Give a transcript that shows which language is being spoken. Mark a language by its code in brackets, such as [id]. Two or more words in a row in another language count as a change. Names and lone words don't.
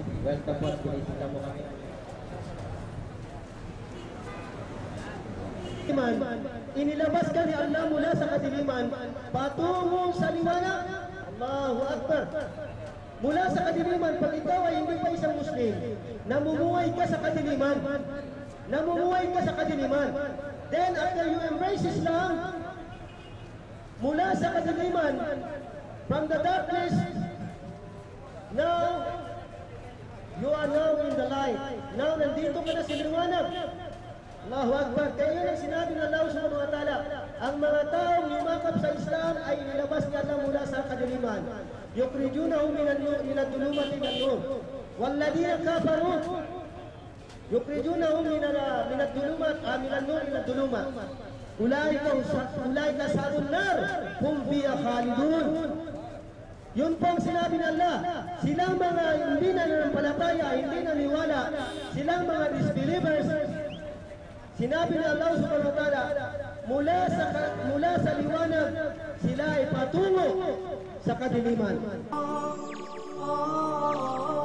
[tl] Welcome po at pinisita mo kami. Inilabas ka ni Allah mula sa kadiliman patungo sa liwanag. [ar] الله أكبر. [tl] Mula sa kadiliman, pag ikaw ay hindi pa isang Muslim, namumuhay ka sa kadiliman. Namumuhay ka sa kadiliman. [en] Then after you embrace Islam, [tl] mula sa kadiliman, [en] from the darkness, now you are now in the light. [tl] Now nandito ka na sa liwanag. [ar] الله أكبر. [tl] Kaya yun ang sinabi ng [ar] الله سبحانه وتعالى, [tl] ang mga taong yumakap sa Islam ay inilabas niya lang mula sa kadiliman. [ar] يخرجهم من الظلمات إلى النور. والذين كفروا يخرجونهم من النور إلى الظلمات. أولئك أصحاب النار هم فيها خالدون. [tl] Yun po ang sinabi ng Allah. Silang mga hindi nananampalataya, hindi naniwala, silang mga disbelievers, sinabi ni Allah [ar] سبحانه وتعالى, [tl] mula sa liwanag, sila ay patungo sa kadiliman.